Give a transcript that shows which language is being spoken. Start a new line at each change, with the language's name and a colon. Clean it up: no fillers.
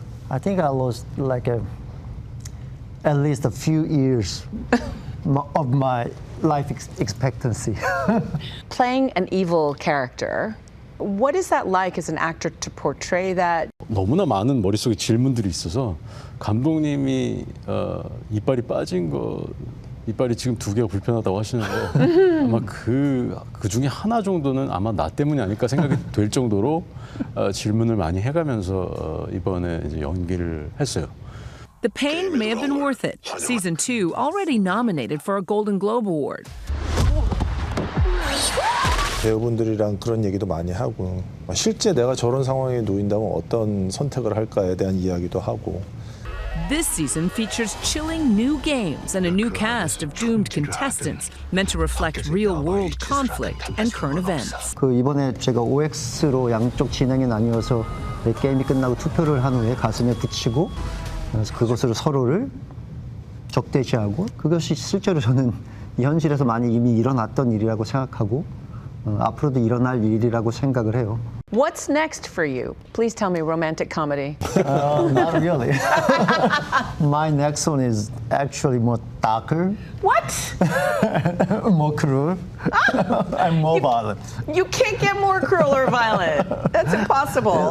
English: I think I lost like at least a few years of my life expectancy. Playing an evil character, what is that like as an actor to portray that?
Korean: 너무나 많은 머릿속에 질문들이 있어서 감독님이 이빨이 빠진 거 이빨이 지금 2개가 불편하다고 하시는데 아마 그 중에 하나 정도는 아마 나 때문이 아닐까 생각이 될 정도로 질문을 많이 해가면서 이번에 이제 연기를 했어요.
English: The pain may have been worth it. Season 2 already nominated for a Golden Globe Award.
Korean: 배우분들이랑 그런 얘기도 많이 하고 실제 내가 저런 상황에 놓인다면 어떤 선택을 할까에 대한 이야기도 하고.
English: This season features chilling new games and a new cast of doomed contestants meant to reflect real-world conflict and current events.
Korean: 이번에 제가 OX로 양쪽 진행이 나뉘어서 게임이 끝나고 투표를 한 후에 가슴에 붙이고 그것으로 서로를 적대시하고 그것이 실제로 저는 현실에서 많이 이미 일어났던 일이라고 생각하고 앞으로도 일어날 일이라고 생각을 해요.
English: What's next for you? Please tell me romantic comedy. Not really. My next one is actually more darker. What? More cruel. And more violent. You can't get more cruel or violent. That's impossible.